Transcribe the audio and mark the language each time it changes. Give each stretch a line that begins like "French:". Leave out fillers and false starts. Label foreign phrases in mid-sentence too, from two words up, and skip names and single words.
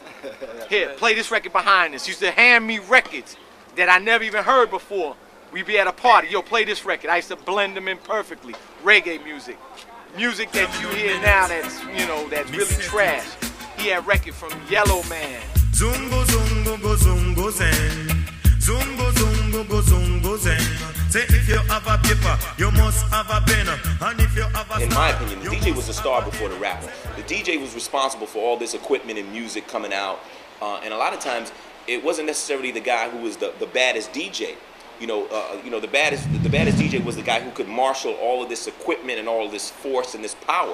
English: Here, play this record behind us. Used to hand me records that I never even heard before. We'd be at a party, yo, play this record. I used to blend them in perfectly. Reggae music. Music that you hear now that's, you know, that's really trash. He had record from Yellow Man. Zungo, zungo, go, zungo, zen. Zungo, zungo, go, zungo, zen. Say if you have a paper, you must have a pen. And if you have a in my opinion, the DJ was the star before the rapper. The DJ was responsible for all this equipment and music coming out. And a lot of times, it wasn't necessarily the guy who was the baddest DJ. You know, the baddest DJ was the guy who could marshal all of this equipment and all of this force and this power.